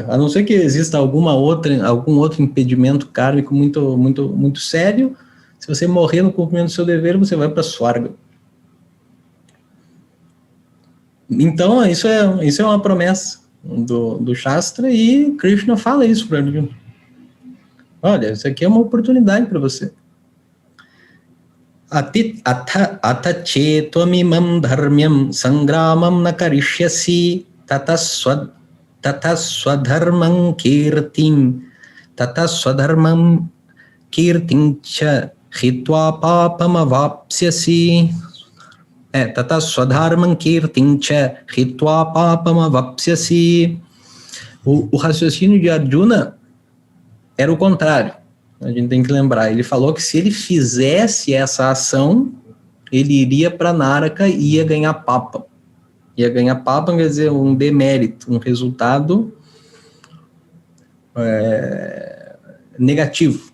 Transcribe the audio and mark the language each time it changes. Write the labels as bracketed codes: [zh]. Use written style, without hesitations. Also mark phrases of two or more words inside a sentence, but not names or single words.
[pt] A não ser que exista algum outro impedimento kármico muito, muito, muito sério, se você morrer no cumprimento do seu dever, você vai para Swarga. Então, isso é uma promessa do Shastra, e Krishna fala isso para ele. Olha, isso aqui é uma oportunidade para você. [sa] Atache tvamimam dharmyam sangramam na karishyasi tataswadharmam kirtim cha hitva papam avapsyasi. Tataswadharmam kirtim cha hitva papam avapsyasi. [pt] O raciocínio de Arjuna era o contrário. A gente tem que lembrar. Ele falou que se ele fizesse essa ação, ele iria para Naraka e ia ganhar papa. Ia ganhar papa quer dizer um demérito, um resultado negativo.